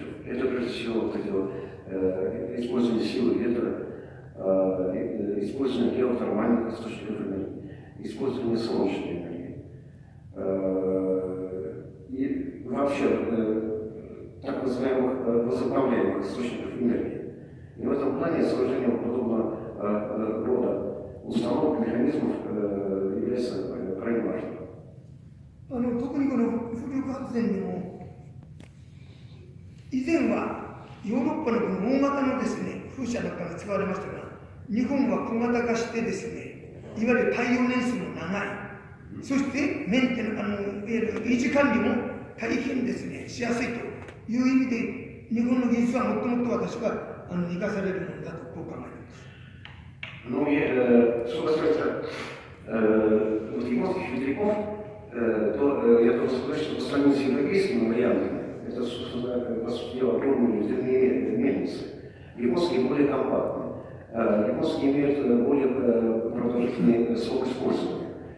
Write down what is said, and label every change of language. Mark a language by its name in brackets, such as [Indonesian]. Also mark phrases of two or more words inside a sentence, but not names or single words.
[Russian] Это прежде всего вот эти вот использование силы ветра, использование геотермальных источников энергии, использование солнечной энергии. И вообще так называемых возобновляемых источников энергии. И в этом плане сооружение подобного рода установок, механизмов является крайне важным. [Japanese] 特にこの風力発電でも、以前はヨーロッパのこの大型のですね、風車なんかが使われましたが、日本は小型化してですね、いわゆる耐用年数も長い、そしてメンテナンス、いわゆる維持管理も大変ですね、しやすいという意味で、日本の技術はもっともっと私は生かされるものだとこう考えています。 [Russian] Ну и что касается японских ветряков, то я должен сказать, что по сравнению с европейскими вариантами, это, собственно, по сути дела, огромные ветряные мельницы. Японские более компактные. японцы имеют более продолжительный срок использования.